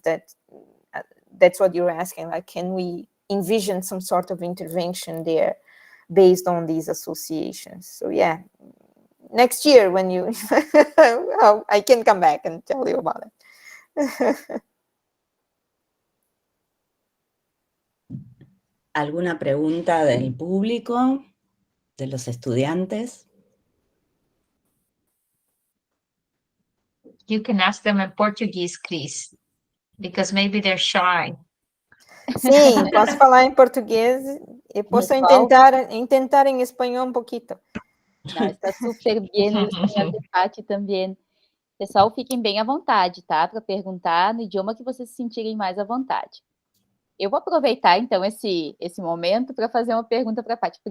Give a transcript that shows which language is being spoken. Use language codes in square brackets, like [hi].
[en] That's what you're asking, like, can we envision some sort of intervention there based on these associations? So yeah, next year when you, I can come back and tell you about it. [es] ¿Alguna pregunta del público, de los estudiantes? [en] You can ask them in Portuguese, Chris, because maybe they're shy. [pt] Sim, posso falar em português e posso intentar em espanhol um pouquinho. Não, está super bem o espanhol de Pati também. Pessoal, fiquem bem à vontade, tá? Para perguntar no idioma que vocês se sentirem mais à vontade. Eu vou aproveitar, então, esse momento para fazer uma pergunta para a Pati.